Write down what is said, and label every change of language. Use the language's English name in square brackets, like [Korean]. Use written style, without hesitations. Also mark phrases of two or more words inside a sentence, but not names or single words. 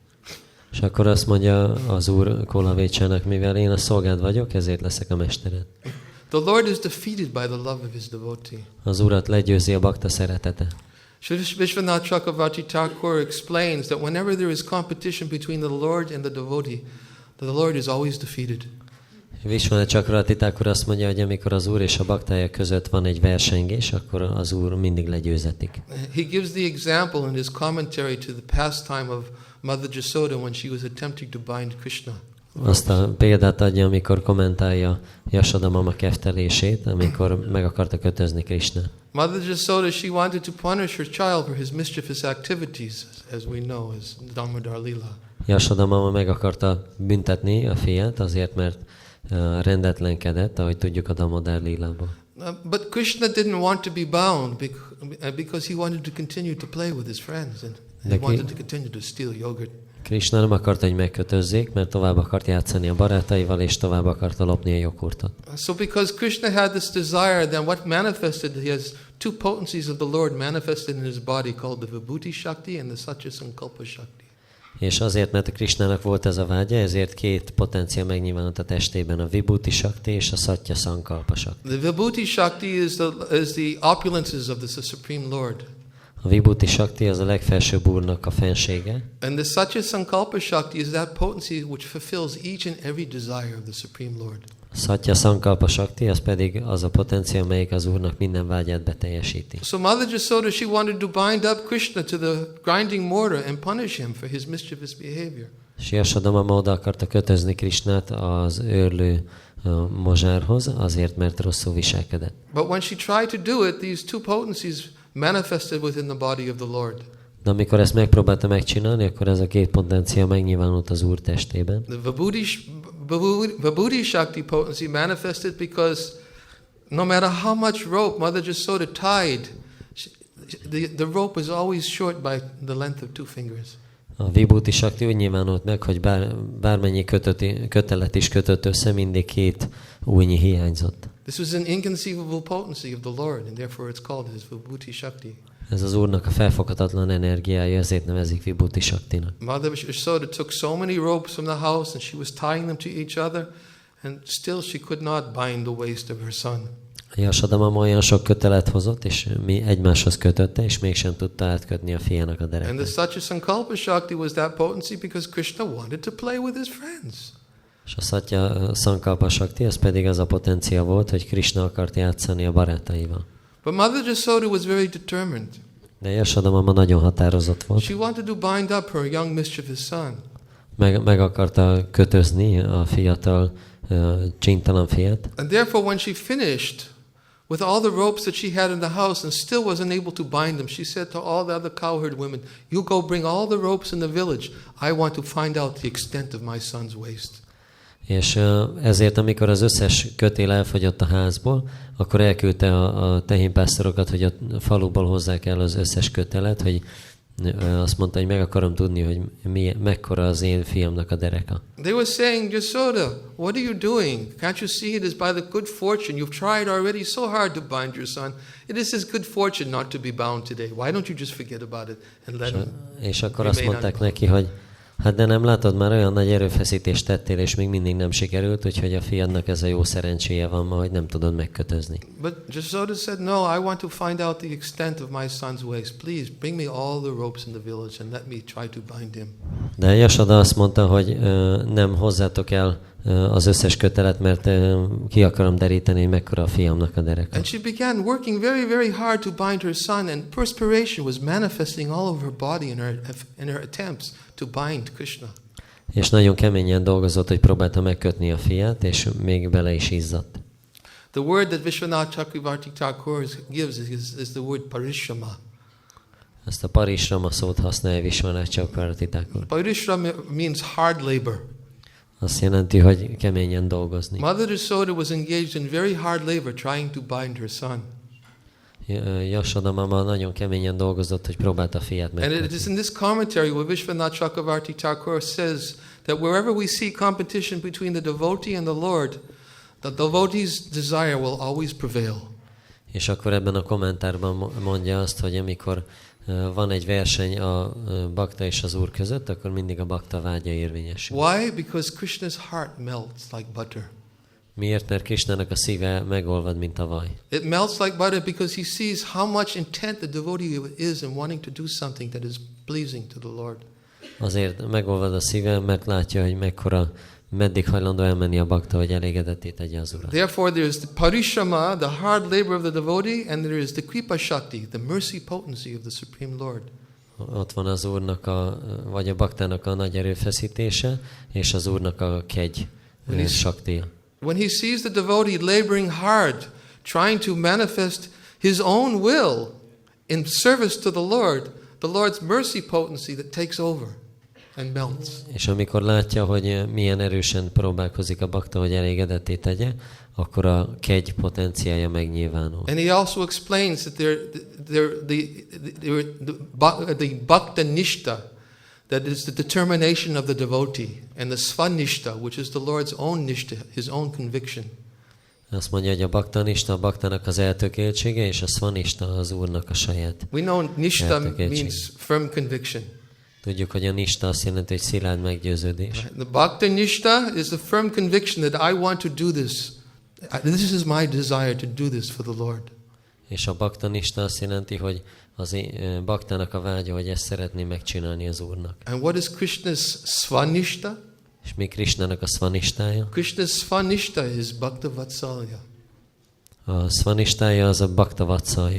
[Hungarian] És akkor azt mondja az Úr Kolavecsának, mivel én a szolgád vagyok, ezért leszek a mestered. [English] The Lord is defeated by the love of his devotee. [Hungarian] Az Urat legyőzi a bakta szeretete. [English] Vishwanath Chakravarti Thakur explains that whenever there is competition between the Lord and the Lord is always defeated. [Hungarian] Vishwanath Chakravarti Thakur azt mondja, hogy amikor az Úr és a baktája között van egy versengés, akkor az Úr mindig legyőzetik. [English] He gives the example in his commentary to the pastime of Mother Jasoda when she was attempting to bind Krishna. [Hungarian] Azt a példát adja, amikor kommentálja Jasoda mama keftelését, amikor meg akarta kötözni Krishna. [English] Mother Jasoda, she wanted to punish her child for his mischievous activities, as we know, as Damodar Lila. [Hungarian] Jasoda mama meg akarta büntetni a fiát azért, mert rendetlenkedett, ahogy tudjuk a Damodar Lilából. [English] But Krishna didn't want to be bound because he wanted to continue to play with his friends and he wanted to continue to steal yogurt. [Hungarian] Krishna nem akarta, hogy megkötözzék, mert tovább akart játszani a barátaival, és tovább akarta lopni a joghurtot. [English] So because Krishna had this desire, then what manifested, he has two potencies of the Lord manifested in his body called the Vibhuti Shakti and the Satya Sankalpa Shakti. [Hungarian] És azért, mert a Krishnának volt ez a vágya, ezért két potencia megnyilvánult a testében, a Vibhuti Shakti és a Satya Sankalpa Shakti. [English] The Vibhuti Shakti is the opulences of the Supreme Lord. [Hungarian] A Vibhuti Shakti az a legfelsőbb Úrnak a fensége. [English] And the Satya Sankalpa Shakti is that potency which fulfills each and every desire of the Supreme Lord. [Hungarian] A Satya Sankalpa Shakti az pedig az a potencia, amelyik az Úrnak minden vágyát beteljesíti. [English] So Mother Jasoda, she wanted to bind up Krishna to the grinding mortar and punish him for his mischievous behavior. [Hungarian] És Jasoda mama oda akarta kötözni Krishnát az őrlő mozsárhoz, azért, mert rosszul viselkedett. [English] But when she tried to do it, these two potencies manifested within the body of the Lord. [Hungarian] De amikor ezt megpróbálta megcsinálni, akkor ez a két potencia megnyilvánult az Úr testében. [English] The Vibhuti Shakti potency manifested because no matter how much rope Mother Jasoda tied, the rope was always short by the length of two fingers. [Hungarian] A Vibhuti Shakti úgy nyilvánult meg, hogy bármennyi kötelet is kötött össze, mindig két ujjnyi hiányzott. [English] This was an inconceivable potency of the Lord, and therefore it's called his Vibhuti Shakti. [Hungarian] Ez az Úrnak a felfoghatatlan energiája, ezért nevezik Vibhuti Shaktinak. [English] Mother Jasoda took so many ropes from the house, and she was tying them to each other, and still she could not bind the waist of her son. [Hungarian] Jasodama olyan sok kötelet hozott, és mi egymáshoz kötötte, és mégsem tudta átkötni a fiának a [English] And the [Hungarian] derekát. [English] Satya Sankalpa Shakti was that potency because Krishna wanted to play with his friends. [Hungarian] És a Satya Sankalpa Shakti, az pedig az a potencia volt, hogy Krishna akart játszani a barátaival. [English] But Mother Jasoda was very determined. [Hungarian] De Jasodama nagyon határozott volt. [English] She wanted to bind up her young mischievous son. [Hungarian] Meg akarta kötözni a fiatal, csintalan fiát. [English] And therefore when she finished with all the ropes that she had in the house and still wasn't able to bind them, she said to all the other cowherd women, you go bring all the ropes in the village. I want to find out the extent of my son's waist. [Hungarian] És ezért, amikor az összes kötél elfogyott a házból, akkor elküldte a tehénpásztorokat, hogy a faluból hozzák el az összes kötelet, hogy azt mondta, hogy meg akarom tudni, hogy mekkora az én fiamnak a dereka. [English] They were saying, Jasoda, what are you doing? Can't you see it is by the good fortune? You've tried already so hard to bind your son. It is his good fortune not to be bound today. Why don't you just forget about it and let him? [Hungarian] És akkor azt mondták neki, hogy hát de nem látod, már olyan nagy erőfeszítést tettél, és még mindig nem sikerült, úgyhogy a fiadnak ez a jó szerencséje van ma, hogy nem tudod megkötözni. [English] But Jasoda said, no, I want to find out the extent of my son's waist. Please bring me all the ropes in the village and let me try to bind him. [Hungarian] De Jasoda azt mondta, hogy nem hozzátok el az összes kötelet, mert ki akarom deríteni, hogy mekkora a fiamnak a dereka. [English] And she began working very, very hard to bind her son, and perspiration was manifesting all over her body in her attempts to bind Krishna. [Hungarian] És nagyon keményen dolgozott, hogy próbálta megkötni a fiát, és még bele is izzadt. [English] The word that Vishwanath Chakravarti Thakur gives is the word parishrama. [Hungarian] Ezt a parishrama szót használja Vishwanath Chakravarti Thakur. [English] Parishrama means hard labor. [Hungarian] Azt jelenti, hogy keményen dolgozni. [English] Mother Jasoda was engaged in very hard labor trying to bind her son. [Hungarian] Jasoda mama nagyon keményen dolgozott, hogy próbálta a fiát [English] And it is [Hungarian] megkötni. [English] in this commentary where Vishwanath Chakravarti Thakur says that wherever we see competition between the devotee and the Lord, the devotee's desire will always prevail. [Hungarian] És akkor ebben a kommentárban mondja azt, hogy amikor van egy verseny a bakta és az úr között, akkor mindig a bakta vágya érvényesül. [English] Why? Because Krishna's heart melts like butter. [Hungarian] Miért? Mert Krisnának a szíve megolvad, mint a vaj. [English] It melts like butter because he sees how much intent the devotee is in wanting to do something that is pleasing to the Lord. [Hungarian] Azért megolvad a szíve, mert látja, hogy meddig hajlandó elmenni a bakta, hogy elégedetté tegye az urat. [English] Therefore there is the parishrama, the hard labor of the devotee, and there is the [Sanskrit] kripa shakti, [English] the mercy potency of the Supreme Lord. [Hungarian] Ott van az úrnak vagy a baktának a nagy erőfeszítése, és az úrnak a kegy saktia. [English] When he sees the devotee laboring hard, trying to manifest his own will in service to the Lord's mercy potency that takes over and melts. [Hungarian] És amikor látja, hogy milyen erősen próbálkozik a bakta, hogy elégedetté tegye, akkor a kegy potenciája megnyilvánul. [English] And he also explains that the [Sanskrit] bhakta nishta, [English] that is the determination of the devotee, and the svanishta, which is the Lord's own nishta, his own conviction. [Hungarian] Azt mondja, hogy a baktanista, a baktának az eltökéltsége, és a svanista az úrnak a saját. [English] We know nishta means firm conviction. [Hungarian] Tudjuk, hogy a nista azt jelenti, hogy szilárd meggyőződés. [English] The [Sanskrit] bhakta nishta [English] is the firm conviction that I want to do this. This is my desire to do this for the Lord. [Hungarian] És a baktanista azt jelenti, hogy az baktának a vágya, hogy ezt szeretné megcsinálni az úrnak. [English] And what is Krishna's svanishta? [Hungarian] És mi Krisnának a svanistája? [English] Krishna's svanishta is [Sanskrit] bhakta vatsalya. [Hungarian] A svanistája az a [Sanskrit] bhakta vatsalya.